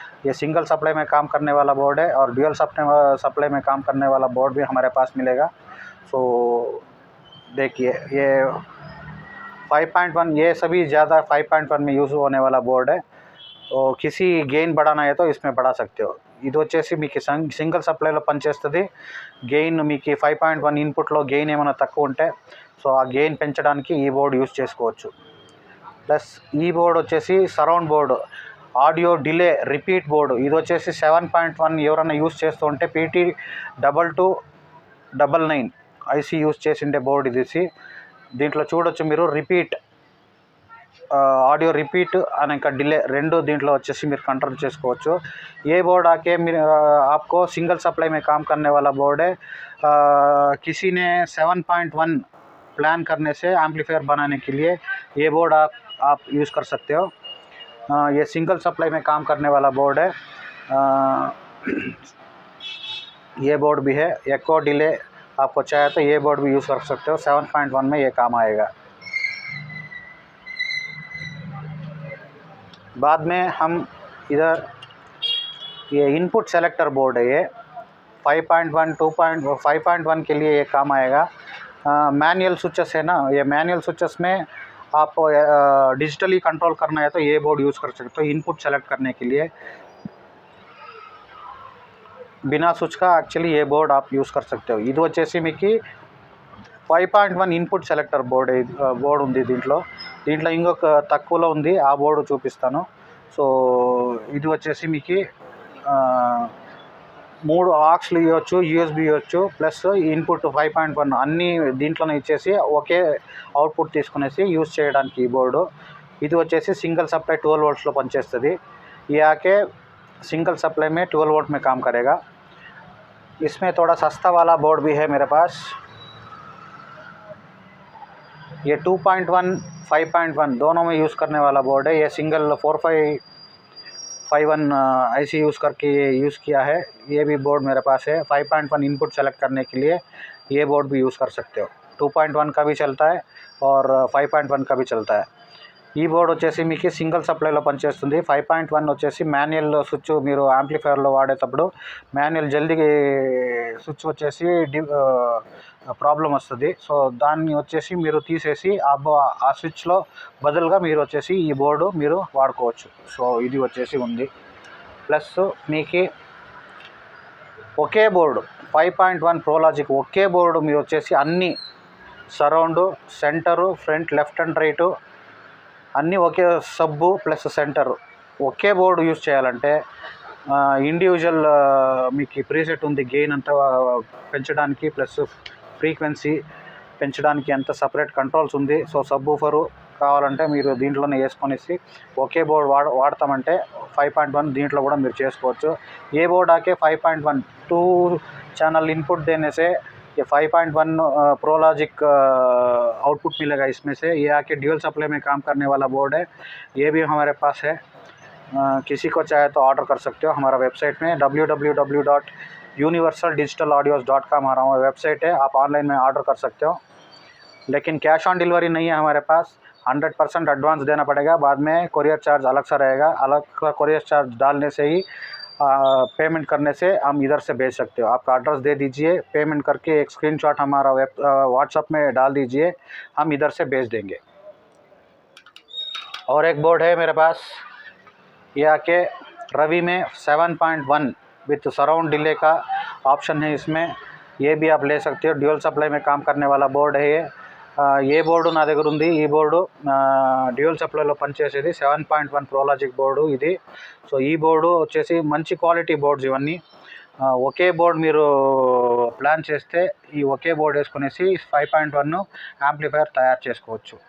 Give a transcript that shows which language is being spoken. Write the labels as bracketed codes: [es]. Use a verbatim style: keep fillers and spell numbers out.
[hi] ये single supply में काम करने वाला बोर्ड है और ड्यूअल सप्लाई सप्लाई में काम करने वाला बोर्ड भी हमारे पास मिलेगा. सो देखिए ये फाइव पॉइंट वन, ये सभी ज़्यादा फाइव पॉइंट वन में यूज़ होने वाला बोर्ड है. तो किसी गेन बढ़ाना है तो इसमें बढ़ा सकते हो. [te] ఇది వచ్చేసి మీకు సంగ్- సింగిల్ సప్లైలో పనిచేస్తుంది. గెయిన్ మీకు ఫైవ్ పాయింట్ వన్ ఇన్పుట్లో గెయిన్ ఏమైనా తక్కువ ఉంటే, సో ఆ గెయిన్ పెంచడానికి ఈ బోర్డు యూస్ చేసుకోవచ్చు. ప్లస్ ఈ బోర్డు వచ్చేసి surround board, audio delay repeat board. ఇది వచ్చేసి సెవెన్ పాయింట్ వన్ ఎవరైనా యూస్ చేస్తూ ఉంటే PT double two double nine IC use చేసిండే బోర్డు ఇది. దీంట్లో చూడొచ్చు మీరు రిపీట్ ఆడియో రిపీట్ అండ్ ఇంకా డిలే రెండు దీంట్లో వచ్చేసి మీరు కంట్రోల్ చేసుకోవచ్చు. [hi] ఏ బోర్డ్ आके మీరు आपको सिंगल सप्लाई में काम करने वाला बोर्ड है। आ, किसी ने सेवन पॉइंट वन प्लान करने से एम्पलीफायर बनाने के लिए ये बोर्ड आप आप यूज़ कर सकते हो। आ, ये सिंगल सप्लाई में काम करने वाला बोर्ड है। आ, ये बोर्ड भी है, एको डिले आपको चाहिए तो ये बोर्ड भी यूज़ कर सकते हो। सेवन पॉइंट वन में ये काम आएगा। बाद में हम इधर ये इनपुट सेलेक्टर बोर्ड है, ये five point one two point five point one के लिए ये काम आएगा। मैनुअल स्विचेस है ना, ये मैनुअल स्विचेस में आप डिजिटली कंट्रोल करना है तो ये बोर्ड यूज़ कर सकते हो इनपुट सेलेक्ट करने के लिए। बिना स्विच का एक्चुअली ये बोर्ड आप यूज़ कर सकते हो। [te] ఇది వచ్చేసి మీకు five point one input selector board board ఉంది దీంట్లో. దీంట్లో ఇంకొక తక్కువలో ఉంది, ఆ బోర్డు చూపిస్తాను. సో ఇది వచ్చేసి మీకు ఆ, మూడు ఆక్స్లు ఇవ్వచ్చు, యూఎస్బి ఇవ్వచ్చు, plus input five point one అన్నీ దీంట్లోనే ఇచ్చేసి ఒకే అవుట్పుట్ తీసుకునేసి యూజ్ చేయడానికి ఈ బోర్డు. ఇది వచ్చేసి సింగిల్ సప్లై ట్వెల్వ్ వోల్ట్స్లో పనిచేస్తుంది. [hi] ये आके सिंगल सप्लाई में ट्वेल्व वोल्ट में काम करेगा। इसमें थोड़ा सस्ता वाला बोर्ड भी है मेरे पास, ये to point one five point one दोनों में यूज़ करने वाला बोर्ड है। ये single four five five one आई सी यूज़ करके ये यूज़ किया है। ये भी बोर्ड मेरे पास है। Five point one input select करने के लिए ये बोर्ड भी यूज़ कर सकते हो। टू पॉइंट वन का भी चलता है और फाइव पॉइंट वन का भी चलता है। [te] ఈ బోర్డ్ వచ్చేసి మీకు సింగిల్ సప్లైలో పనిచేస్తుంది. ఫైవ్ పాయింట్ వన్ వచ్చేసి మాన్యువల్ స్విచ్ మీరు యాంప్లిఫైయర్లో వాడేటప్పుడు మాన్యువల్ జల్దీ స్విచ్ వచ్చేసి డి ప్రాబ్లం వస్తుంది. సో దాన్ని వచ్చేసి మీరు తీసేసి ఆ బో ఆ స్విచ్లో బదులుగా మీరు వచ్చేసి ఈ బోర్డు మీరు వాడుకోవచ్చు. సో ఇది వచ్చేసి ఉంది. ప్లస్ మీకు ఒకే board five point one pro logic ఒకే బోర్డు మీరు వచ్చేసి అన్ని surround centre front left and right అన్నీ ఒకే సబ్బు ప్లస్ సెంటర్ ఒకే బోర్డు యూజ్ చేయాలంటే ఇండివిజువల్ మీకు ప్రీసెట్ ఉంది, గెయిన్ అంతా పెంచడానికి ప్లస్ ఫ్రీక్వెన్సీ పెంచడానికి ఎంత సపరేట్ కంట్రోల్స్ ఉంది. సో సబ్బూఫరు కావాలంటే మీరు దీంట్లోనే వేసుకొనేసి ఒకే బోర్డు వాడ వాడతామంటే ఫైవ్ పాయింట్ వన్ దీంట్లో కూడా మీరు చేసుకోవచ్చు. [hi] ఏ board ఆకే five point one two channel input देने से ये five point one Pro Logic output मिलेगा इसमें से। ये आके ड्यूअल सप्लाई में काम करने वाला बोर्ड है, ये भी हमारे पास है। अ, किसी को चाहे तो ऑर्डर कर सकते हो हमारा वेबसाइट में W W W dot Universal Digital Audios dot का हमारा वेबसाइट है। आप ऑनलाइन में ऑर्डर कर सकते हो, लेकिन कैश ऑन डिलीवरी नहीं है हमारे पास। हंड्रेड परसेंट एडवांस देना पड़ेगा, बाद में कोरियर चार्ज अलग सा रहेगा। अलग का कोरियर चार्ज डालने से ही पेमेंट करने से हम इधर से भेज सकते हो। आपका एड्रेस दे दीजिए, पेमेंट करके एक स्क्रीनशॉट हमारा वेब व्हाट्सअप में डाल दीजिए, हम इधर से भेज देंगे। और एक बोर्ड है मेरे पास, ये आके रवि में seven point one with surround delay का ऑप्शन है इसमें, ये भी आप ले सकते हो। ड्यूअल सप्लाई में काम करने वाला बोर्ड है ये. [te] ఆ, ఏ బోర్డు నా దగ్గర ఉంది. ఈ బోర్డు డ్యూయల్ సప్లైలో పనిచేసేది seven point one pro logic board ఇది. సో ఈ బోర్డు వచ్చేసి మంచి క్వాలిటీ బోర్డ్స్ ఇవన్నీ. ఆ, ఒకే బోర్డు మీరు ప్లాన్ చేస్తే ఈ ఒకే board వేసుకునేసి five point one amplifier తయారు చేసుకోవచ్చు.